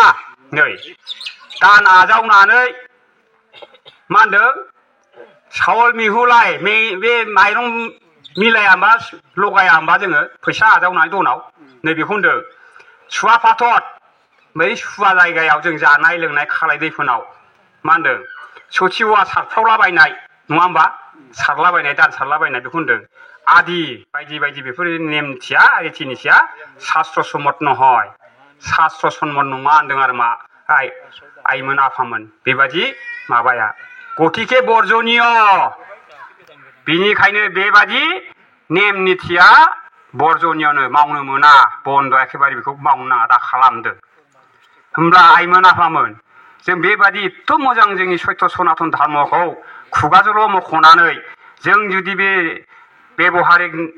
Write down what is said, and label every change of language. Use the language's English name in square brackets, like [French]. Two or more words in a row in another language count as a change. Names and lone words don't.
[Bodo] नै दान आजावनानै मा होनदों सावल मिहुलाय बे माइरं मिलाया होमबा लगाया होमबा जोङो फैसा आजावनानै दनाव नै बेखौ होनदों सुवा फातत बै सुवा जायगायाव जों जानाय लोंनाय खालाय दैफोनाव मा होनदों सथिवा सारफ्रावलाबायनाय नङा होमबा सारलाबायनाय दान सारलाबायनाय बेखौ होनदों आदि बायदि बायदि बेफोर नेमथिया रीति नीतिया [Assamese] শাস্ত্ৰ সন্মত নহয় শাস্ত্ৰ সন্মত [Bodo] नङा होनदों आरो मा आइमोन आफामोन बेबादि माबाया गतिके बर्जनीय बिनिखायनो बेबादि नेम नीतिया बर्जनीयनो मावनो मोना बन्द एखेबारे बेखौ मावनो नाङा दा खालामदों होमब्ला आइमोन आफामोन जों बेबादि एथ' मोजां जोंनि सैत्य सनातन धर्मखौ खुगाजोंल' मख'नानै जों जुदि बे बेबहारिक